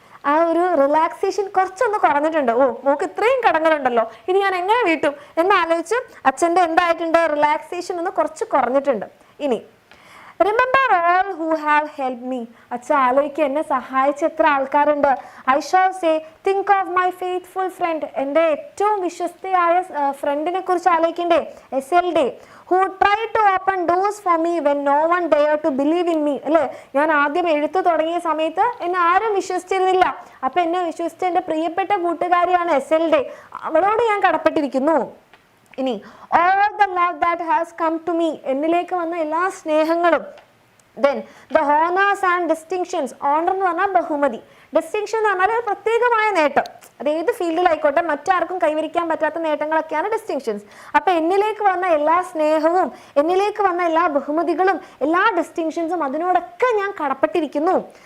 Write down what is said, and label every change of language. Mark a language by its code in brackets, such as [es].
[ml] ആ ഒരു റിലാക്സേഷൻ കുറച്ചൊന്ന് കുറഞ്ഞിട്ടുണ്ട്. മോക്ക് ഇത്രയും കടങ്ങളുണ്ടല്ലോ, ഇനി ഞാൻ എങ്ങനെ വീട്ടും എന്നാലോചിച്ച് അച്ഛൻ്റെ എന്തായിട്ടുണ്ട്? റിലാക്സേഷൻ ഒന്ന് കുറച്ച് കുറഞ്ഞിട്ടുണ്ട്. ഇനി [en] Remember all who have help me. [ml] അച്ഛൻ ആലോചിക്കുക, എന്നെ സഹായിച്ച എത്ര ആൾക്കാരുണ്ട്. [en] I shall say think of my faithful friend. [ml] എൻ്റെ ഏറ്റവും വിശ്വസ്തയായ ഫ്രണ്ടിനെ കുറിച്ച് ആലോചിക്കണ്ടേ? [en] SLD who tried to open doors for me when no one dared to believe in me. [ml] അല്ലേ, ഞാൻ ആദ്യം എഴുത്ത് തുടങ്ങിയ സമയത്ത് എന്നെ ആരും വിശ്വസിച്ചിരുന്നില്ല. അപ്പം എന്നെ വിശ്വസിച്ച എൻ്റെ പ്രിയപ്പെട്ട കൂട്ടുകാരിയാണ് SLD. അവളോട് ഞാൻ കടപ്പെട്ടിരിക്കുന്നു. [en] ഇനി all the love that has come to me. [ml] എന്നിലേക്ക് വന്ന എല്ലാ സ്നേഹങ്ങളും. [en] Then the honors and distinctions. [ml] Honor എന്ന് പറഞ്ഞാൽ ബഹുമതി, ഡിസ്റ്റിങ്ഷൻ എന്ന് പറഞ്ഞാൽ പ്രത്യേകമായ നേട്ടം. അത് ഏത് ഫീൽഡിലായിക്കോട്ടെ, മറ്റാർക്കും കൈവരിക്കാൻ പറ്റാത്ത നേട്ടങ്ങളൊക്കെയാണ് ഡിസ്റ്റിങ്ഷൻസ്. അപ്പം എന്നിലേക്ക് വന്ന എല്ലാ സ്നേഹവും, എന്നിലേക്ക് വന്ന എല്ലാ ബഹുമതികളും, എല്ലാ ഡിസ്റ്റിങ്ഷൻസും, അതിനോടൊക്കെ ഞാൻ കടപ്പെട്ടിരിക്കുന്നു.